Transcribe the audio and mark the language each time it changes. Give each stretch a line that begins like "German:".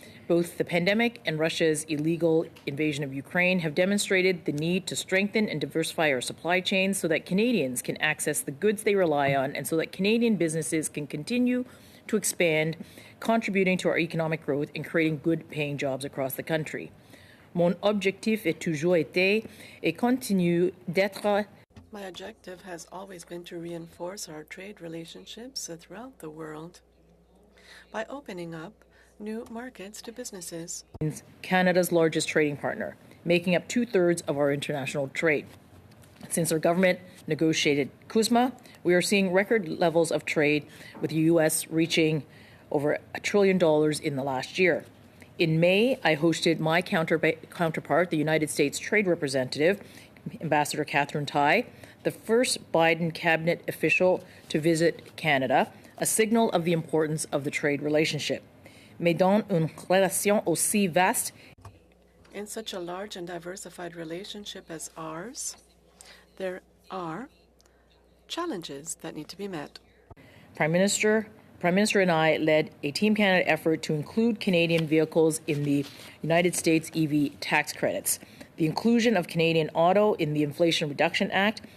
English: Both the pandemic and Russia's illegal invasion of Ukraine have demonstrated the need to strengthen and diversify our supply chains so that Canadians can access the goods they rely on and so that Canadian businesses can continue to expand, contributing to our economic growth and creating good-paying jobs across the country.
French: Mon objectif est toujours été et continue d'être.
English: My objective has always been to reinforce our trade relationships throughout the world by opening up new markets to businesses. Canada's largest trading partner, making up 2/3 of our international trade. Since our government negotiated CUSMA, we are seeing record levels of trade, with the U.S. reaching over $1 trillion in the last year. In May, I hosted my counterpart, the United States Trade Representative, Ambassador Catherine Tai, the first Biden cabinet official to visit Canada, a signal of the importance of the trade relationship.
French: Mais dans une relation aussi vaste,
English: in such a large and diversified relationship as ours, there are challenges that need to be met. Prime Minister and I led a Team Canada effort to include Canadian vehicles in the United States EV tax credits. The inclusion of Canadian auto in the Inflation Reduction Act